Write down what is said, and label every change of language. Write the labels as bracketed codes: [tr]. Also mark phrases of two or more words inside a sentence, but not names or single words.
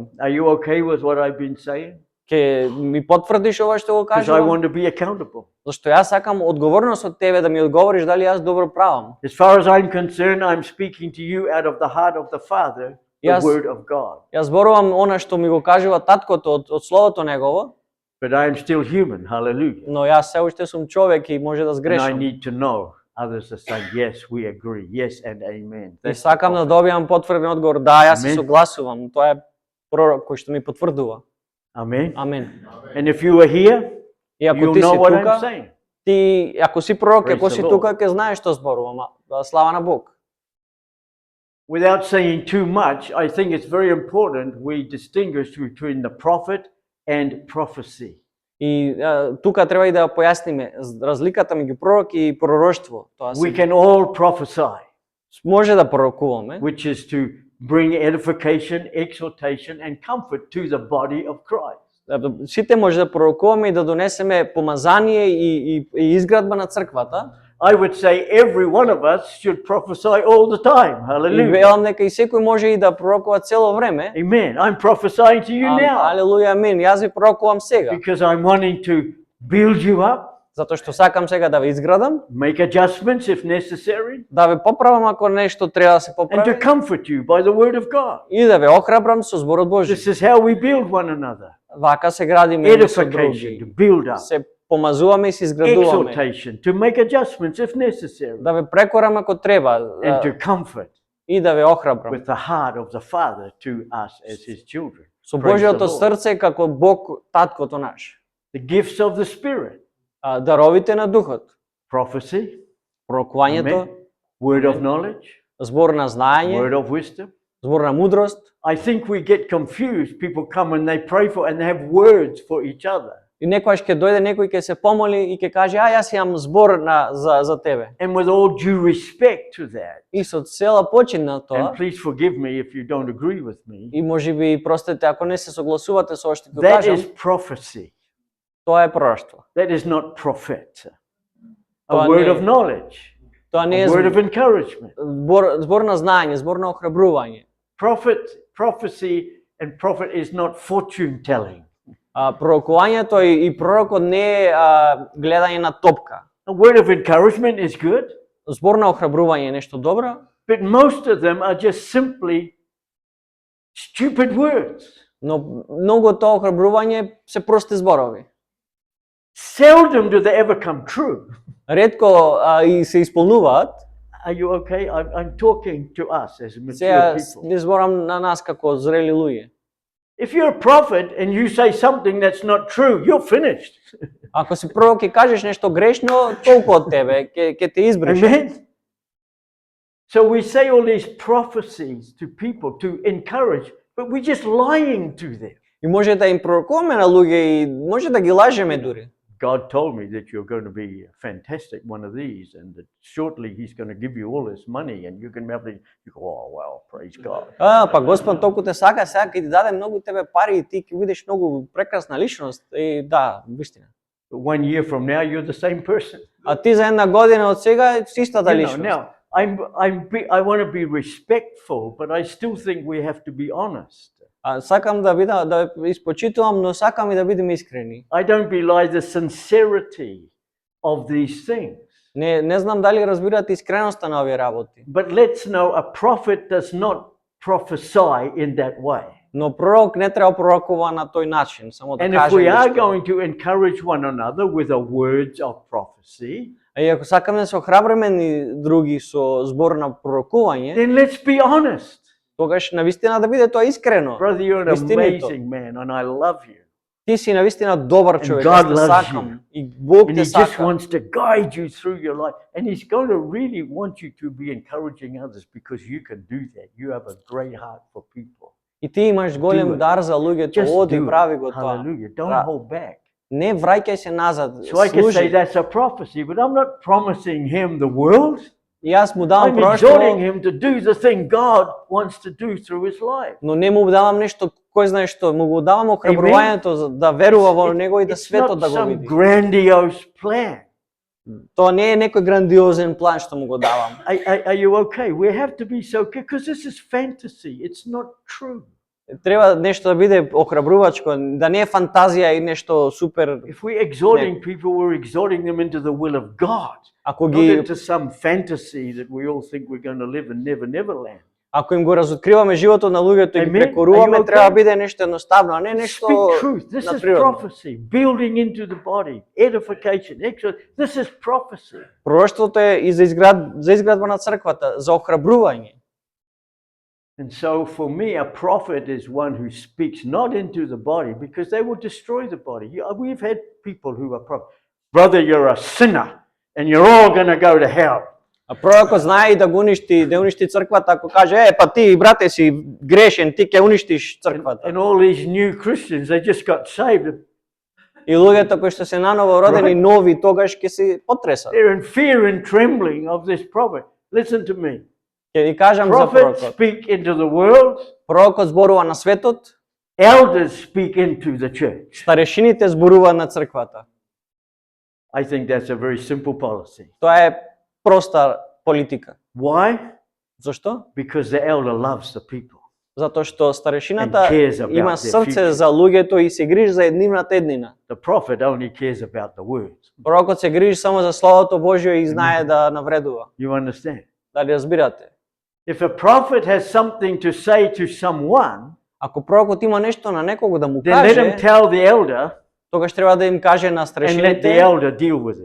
[en] Are you okay with what I've been saying? [mk] Ќе ми потврдиш ова што го [en] Because I [mk] кажувам? [en] want to be accountable. [mk] Зашто јас сакам одговорност од тебе да ми одговориш дали јас добро правам. [en] As far as I'm concerned, I'm speaking to you out of the heart of the Father, the Yes. Word of God. [mk] Јас зборувам она што ми го кажува таткото од словото негово, [en] But I am still human, hallelujah. [mk] но јас се уште сум човек и може да [en] And I [mk] сгрешам. [en] need to know others are saying, yes, we agree, yes, and amen. [mk] И [en] That's the [mk] сакам да [en] prophet. [mk] добијам потврден одговор, да, јас се Амен. согласувам, тоа е пророк кој што ми потврдува. [en] Amen. [mk] Амен. [en] And if you are here, [mk] И ако [en] you'll [mk] ти [en] know [mk] си [en] what I'm [mk] тука, [en] saying. [mk] ти ако си пророк, [en] Praise [mk] ако [en] the [mk] си [en] Lord. [mk] тука, ќе знаеш што зборувам. Слава на Бог. [en] Without saying too much, I think it's very important we distinguish between the prophet and prophecy. [mk] И тука треба и да појасниме разликата меѓу пророк и пророштво. Тоа [en] We [mk] се [en] can all prophesy, [mk] може да пророкуваме, [en] which is to bring edification, exhortation, and comfort to the body of Christ. [mk] сите може да пророкуваме и да донесеме помазание и изградба на црквата. [en] I would say every one of us should prophesy all the time. [mk] И [en] Hallelujah. [mk] велам дека и секој може и да пророкува цело време. [en] Amen. I'm prophesying to you now [mk] Алелуја, амин. Јас ви пророкувам сега, [en] because I'm wanting to build you up, [mk] затоа што сакам сега да ве изградам, [en] make adjustments if necessary, [mk] да ве поправам ако нешто треба да се [en] and to [mk] поправи [en] comfort you by the word of God. [mk] и да ве охрабрам со зборот Божи. [en] This is how we build one another. [mk] Вака се градиме едни со [en] Edification, to [mk] други. [en] build up. [mk] Се помазуваме и се изградуваме. [en] Exhortation, to make adjustments if necessary, [mk] Да ве прекорам ако треба [en] and to comfort [mk] и да ве охрабрам. [en] with the heart of the Father to us as His children. [mk] Со [en] Praise [mk] Божјото [en] the Lord. [mk] срце како Бог, таткото наш. [en] The gifts of the Spirit, [mk] Даровите на духот, [en] prophecy, [mk] пророкувањето, [en] amen, word of knowledge, [mk] збор на знаење, [en] word of wisdom. [mk] збор на мудрост. [en] I think we get confused. People come and they pray for and they have words for each other. [mk] И некојаш ќе дојде некој ќе се помоли и ќе каже јас имам збор за тебе. [en] And with all due respect to that, [mk] И со цела почит на тоа, [en] and please forgive me if you don't agree with me, [mk] и можеби простете ако не се согласувате со што ќе [en] that [mk] кажам, [en] is prophecy. [mk] тоа е пророштво. [en] That is not prophet. A [mk] Тоа [en] word [mk] не е- [en] of knowledge, [mk] Тоа не [en] a [mk] е [en] word of encouragement. [mk] збор на знаење, збор на охрабрување. [en] Prophecy and prophet is not fortune telling. [mk] Пророкувањето и пророкот не е гледање на топка. [en] A word of encouragement is good, [mk] Збор на охрабрување е нешто добро, [en] but most of them are just simply stupid words. [mk] но многу тоа охрабрување се прости зборови. [en] Seldom do they ever come true. [mk] Ретко и се исполнуваат. [en] Are you okay? I'm talking to us as mature [mk] Сега [en] people. [mk] не зборам на нас како зрели луѓе. [en] If you're a prophet and you say something that's not true, you're finished. [mk] Ако си пророк и кажеш нешто грешно, толку од тебе ќе те избрише. [en] Amen. So we say all these prophecies to people to encourage, but we're just lying to them. [mk] И може да им пророкуваме на луѓе и може да ги лажеме дури. [en] God told me that you're going to be fantastic one of these, and that shortly He's going to give you all this money, and you can be able to. You go, oh well, praise God. [mk] Па Господ толку те сака, сега ќе ти даде многу тебе пари и ти ќе бидеш многу прекрасна личност. И да, вистина. [en] But 1 year from now, you're the same person. [mk] А ти за една година од сега си истата [en] You know, [mk] личност. [en] now, I want to be respectful, but I still think we have to be honest. [mk] Сакам да испочитувам, но сакам и да бидеме искрени. [en] I don't belie the sincerity of these things. [mk] Не знам дали разбирате искреноста на овие работи. [en] But let's know a prophet does not prophesy in that way. [mk] Но пророк не треба пророкува на тој начин, само да [en] And if [mk] каже [en] we are [mk] нешто. [en] going to encourage one another with the words of prophecy, [mk] И ако сакаме да се охрабриме ни други со збор на пророкување, [en] then let's be honest. [mk] тогаш навистина да биде тоа искрено. [en] Brother, you're an [mk] Истинито. [en] amazing man, and I love you. [mk] Ти си навистина добар човек, [en] God [mk] јас те [en] loves [mk] сакам и Бог [en] And [mk] те [en] He just [mk] сака. [en] wants to guide you through your life. And He's going to really want you to be encouraging others because you can do that. You have a great heart for people. [mk] И ти имаш голем [en] Do it. [mk] дар за луѓето, [en] Just [mk] оди [en] do [mk] прави [en] it. [mk] го тоа. [en] Hallelujah. Don't Ra- hold back. [mk] Не враќај се назад, [en] So I can say [mk] служи. [en] that's a prophecy, but I'm not promising him the world. [mk] И јас му давам [en] I'm exhorting [mk] пророштво, [en] him to do the thing God wants to do through his life. [mk] но не му давам нешто, кој знае што, му го давам охрабрувањето за да верува во него и да [en] It's [mk] светот [en] not [mk] да го [en] some [mk] види. [en] grandiose plan. [mk] Тоа не е некој грандиозен план што му го давам. [en] Are you okay? We have to be so careful because this is fantasy. It's not true. [mk] Треба нешто да биде охрабрувачко, да не е фантазија и нешто супер. [en] If we're exhorting people, we're exhorting them into the will of God, [mk] Ако [en] not [mk] ги [en] into some fantasy that we all think we're going to live in never land. [mk] Ако им го разоткриваме животот на луѓето и ги [en] Amen. [mk] прекоруваме, [en] Are you okay? [mk] треба да биде нешто едноставно, а не нешто [en] Speak truth. This [mk] на [en] is [mk] природно. [en] prophecy. Building into the body, edification, exhort. This is prophecy. [mk] Пророштвото е и за изградба на црквата, за охрабрување. [en] And so for me, a prophet is one who speaks not into the body because they will destroy the body. We've had people who are prophets. Brother, you're a sinner and you're all going to go to hell. [mk] А пророкот знае и да го уништи црквата, ако каже, па ти брате си грешен, ти ќе уништиш црквата. [en] And all these new Christians, they just got saved. [mk] И луѓето кои што се наново родени [en] Right. [mk] нови, тогаш ќе се потресат. [en] They're in fear and trembling of this prophet. Listen to me. [mk] Ќе ви кажам за [en] Prophets [mk] пророкот. [en] speak into the world. [mk] Пророкот зборува на светот, [en] Elders speak into the church. [mk] старешините зборуваат на црквата. [en] I think that's a very simple policy. [mk] Тоа е проста политика. [en] Why? [mk] Зошто? [en] Because the elder loves the people. [mk] Затоа што старешината [en] And cares about [mk] има [en] their [mk] срце [en] future. [mk] за луѓето и се грижи за еднивната еднина. [en] The prophet only cares about the words. [mk] Пророкот се грижи само за Словото Божјо и знае да навредува. [en] You understand? [mk] Дали разбирате? [en] If a prophet has something to say to someone, [mk] Ако пророкот има нешто на некого да му [en] then let him [mk] каже, [en] tell the elder [mk] тогаш треба да им каже на [en] and let the [mk] старешините, [en] elder deal with it.